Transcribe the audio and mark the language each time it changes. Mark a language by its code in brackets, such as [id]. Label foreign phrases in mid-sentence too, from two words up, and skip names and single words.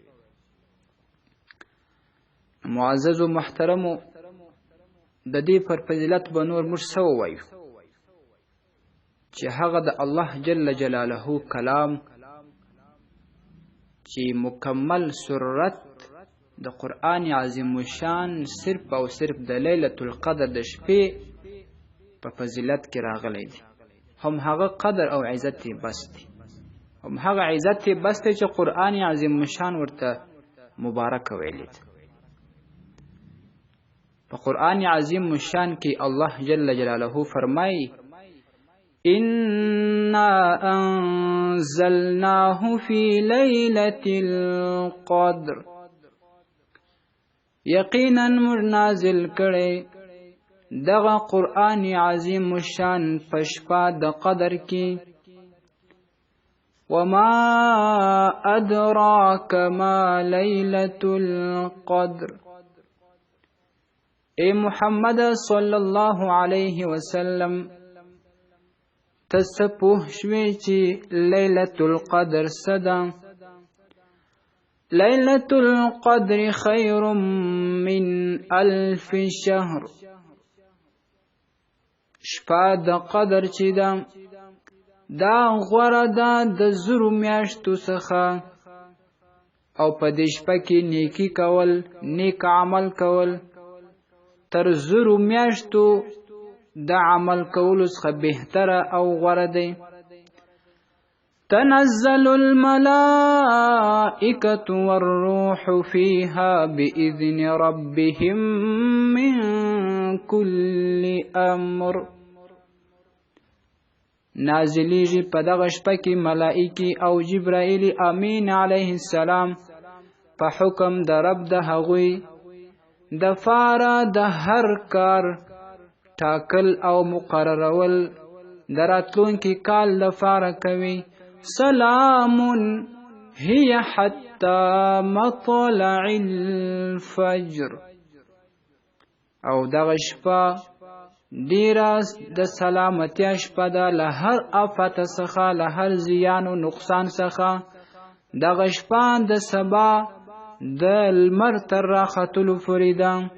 [ps] معززو محترمو، د دې پر فضیلت به نور موږ څه ووایو چې هغه د الله [ar] جل جلاله [ps] کلام چې مکمل سورت د قرآن عظیم الشان صرف او صرف د لیلة القدر د شپې په فضیلت کې راغلی دی. هم هغه قدر او عزت یې بس دی، هم هغه عزت یې بس دی چې قرآن عظیم الشان ورته مبارک ویلی دی. په قرآن عظیم الشان کې الله [ar] جل جلاله [ps] فرمایي: [ar] إنا أنزلناه في ليلة القدر، [ps] یقینا موږ نازل کړی دغه قرآن عظیم الشان په شپه د قدر کې. [ar] وما أدراك ما ليلة القدر، [ps] اے محمد [ar] صلی الله علیه وسلم [ps] تاسو پوه شوئ چې لیلة القدر څه ده؟ [ar] لیلة القدر خیر من الف شهر، [ps] شپه د قدر چې ده دا غوره ده د زرو میاشتو څخه، او په دې شپه کې نیکی کول، نیک عمل کول تر زرو میاشتو د عمل کولو څخه بهتره او غوره دی. [ar] تنزل الملائکة والروح فيها بإذن ربهم من كل امر، [ps] نازلیږي په دغه شپه کې ملائکې او جبرائیل امین [ar] علیه السلام [ps] په حکم د رب د هغوی د فاره د هر کار ټاکل او مقررول د راتلونکي کال لپاره کوي. [ar] سلام هي حتى مطلع الفجر، [ps] او دغه شپه ډیره د سلامتیا شپه ده له هر آفت څخه، له هر زیان او نقصان څخه. دغه شپه د سبا د لمر تر راختلو پورې ده.